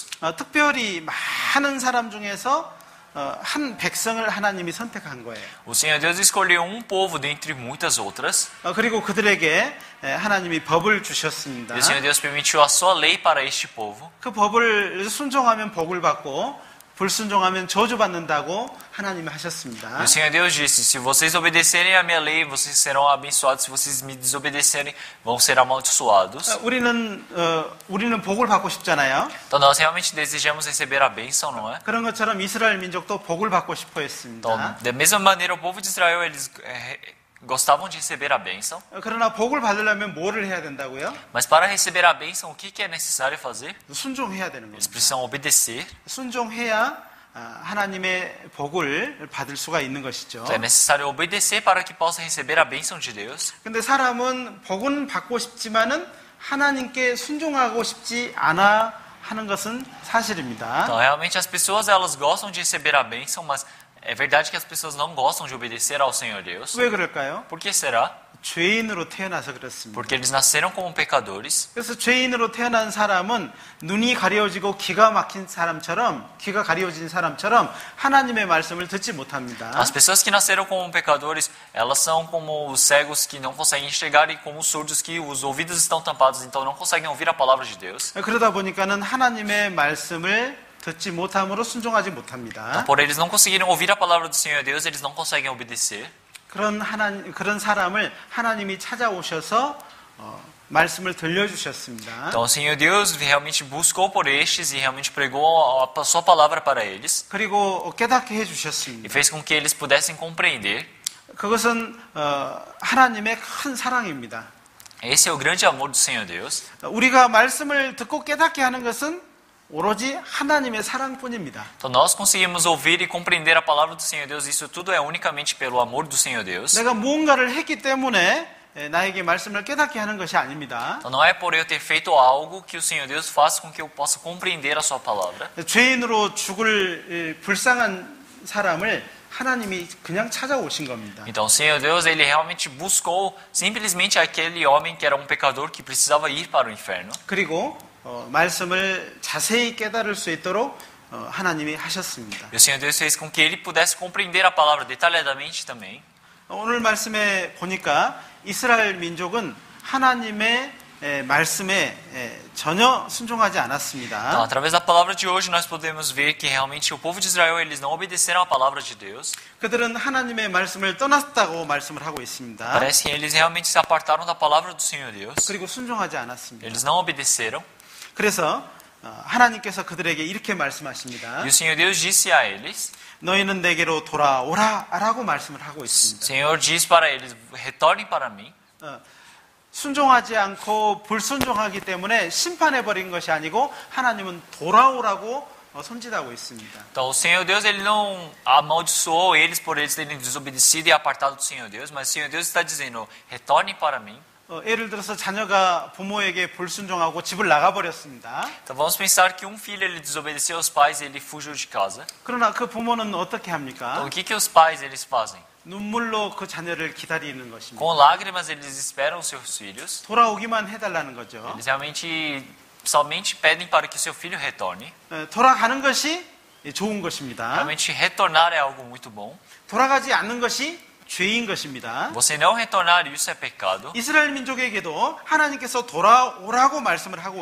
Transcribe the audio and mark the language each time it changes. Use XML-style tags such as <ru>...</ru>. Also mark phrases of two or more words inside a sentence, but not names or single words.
<ko>특별히 많은 사람 중에서 한 백성을 하나님이 선택한 거예요.</ko> <pt>O Senhor Deus escolheu um povo dentre muitas outras.</pt> <ko>그리고 그들에게 하나님이 법을 주셨습니다.</ko> <pt>E o Senhor Deus permitiu a sua lei para este povo.</pt> <ko>그 법을 순종하면 복을 받고 불순종하면 저주받는다고 하나님이 하셨습니다.</ko> <pt>E o Senhor Deus disse, se vocês obedecerem a minha lei, vocês serão abençoados. Se vocês me desobedecerem, vão ser amaldiçoados.</pt> <ko>우리는 복을 받고 싶잖아요.</ko> <pt>Então nós realmente desejamos receber a bênção, não é?</pt> <ko>그런 것처럼 이스라엘 민족도 복을 받고 싶어 했습니다.</ko> <pt>Então, da mesma maneira, o povo de Israel, eles gostavam de receber a bênção.</pt> <ko>그러나 복을 받으려면 뭐를 해야 된다고요?</ko> <pt>Mas para receber a bênção, o que é necessário fazer?</pt> <ko>순종해야 되는</ko> <pt>Eles</pt> <ko>겁니다.</ko> <pt>precisam obedecer.</pt> <ko>순종해야 하나님의 복을 받을 수가 있는 것이죠.</ko> <pt>Então, é necessário obedecer para que possa receber a bênção de Deus.</pt> <ko>근데 사람은 복은 받고 싶지만은 하나님께 순종하고 싶지 않아 하는 것은 사실입니다.</ko> <pt>Então, realmente as pessoas elas gostam de receber a bênção, mas é verdade que as pessoas não gostam de obedecer ao Senhor Deus.</pt> <ko>왜 그럴까요?</ko> <pt>Por que será?</pt> <ko>죄인으로 태어나서 그렇습니다.</ko> <pt>Porque eles nasceram como pecadores.</pt> <ko>그래서 죄인으로 태어난 사람은 눈이 가려지고 귀가 가려진 사람처럼 하나님의 말씀을 듣지 못합니다.</ko> <pt>As pessoas que nasceram como pecadores, elas são como os cegos que não conseguem enxergar e como os surdos que os ouvidos estão tampados, então não conseguem ouvir a palavra de Deus.</pt> <ko>그러다 보니까는 하나님의 말씀을 듣지 못함으로 순종하지 못합니다.</ko> <pt>Então, por eles não conseguirem ouvir a palavra do Senhor Deus, eles não conseguem obedecer.</pt> <ko>그런 사람을 하나님이 찾아오셔서 말씀을 들려주셨습니다.</ko> <pt>Então, o Senhor Deus realmente buscou por estes e realmente pregou a sua palavra para eles</pt> <ko>그리고 깨닫게</ko> <pt>e</pt> <ko>해주셨습니다.</ko> <pt>fez com que eles pudessem compreender.</pt> <ko>그것은 하나님의 큰 사랑입니다.</ko> <pt>Esse é o grande amor do Senhor Deus.</pt> <ko>우리가 말씀을 듣고 깨닫게 하는 것은 오로지 하나님의 사랑뿐입니다.</ko> <pt>Então, nós conseguimos ouvir e compreender a palavra do Senhor Deus. Isso tudo é unicamente pelo amor do Senhor Deus.</pt> <ko>내가 무언가를 했기 때문에 나에게 말씀을 깨닫게 하는 것이 아닙니다.</ko> <pt>Então, não é por eu ter feito algo que o Senhor Deus faça com que eu possa compreender a sua palavra.</pt> <ko>죄인으로 죽을 불쌍한 사람을 하나님이 그냥 찾아오신 겁니다.</ko> <pt>Então, o Senhor Deus, ele realmente buscou simplesmente aquele homem que era um pecador que precisava ir para o inferno.</pt> <ko>그리고 말씀을 자세히 깨달을 수 있도록 하나님이 하셨습니다.</ko> <pt>E o Senhor Deus fez com que ele pudesse compreender a palavra detalhadamente também.</pt> <ko>오늘 말씀에 보니까 이스라엘 민족은 하나님의 말씀에 전혀 순종하지</ko> <pt>Então,</pt> <ko>않았습니다.</ko> <pt>através da palavra de hoje, nós podemos ver que realmente o povo de Israel, eles não obedeceram a palavra de Deus.</pt> <ko>그들은 하나님의 말씀을 떠났다고 말씀을 하고 있습니다.</ko> <pt>Parece que eles realmente se apartaram da palavra do Senhor Deus.</pt> <ko>그리고 순종하지 않았습니다.</ko> <pt>Eles não obedeceram.</pt> <ko>그래서 하나님께서 그들에게 이렇게 말씀하십니다.</ko> <pt>E o Senhor Deus disse a eles,</pt> <ko>너희는 내게로 돌아오라라고 말씀을 하고</ko> <pt>o</pt> <ko>있습니다.</ko> <pt>Senhor diz para eles, retornem para mim.</pt> <ko>순종하지 않고 불순종하기 때문에 심판해버린 것이 아니고 하나님은 돌아오라고 손짓하고 있습니다.</ko> <pt>Então, o Senhor Deus, ele não amaldiçoou eles por eles terem desobedecido e apartado do Senhor Deus, mas o Senhor Deus está dizendo, retornem para mim.</pt> <ko>예를 들어서 자녀가 부모에게 불순종하고 집을 나가버렸습니다.</ko> <pt>Então, vamos pensar que um filho, ele desobedeceu aos pais e ele fugiu de casa.</pt> <ko>그러나 그 부모는 어떻게 합니까?</ko> <pt>Então, o que os pais, eles fazem?</pt> <ko>눈물로 그 자녀를 기다리는 것입니다.</ko> <pt>Com lágrimas, eles esperam os seus filhos.</pt> <ko>돌아오기만 해달라는 거죠.</ko> <pt>Eles realmente somente pedem para que seu filho retorne.</pt> <ko>돌아가는 것이 좋은 것입니다.</ko> <pt>Realmente, retornar é algo muito bom.</pt> <ko>돌아가지 않는 것이 죄인 것입니다.</ko> <pt>Você não retornar, isso é pecado.</pt> <ko>이스라엘 민족에게도 하나님께서 돌아오라고 말씀을 하고</ko>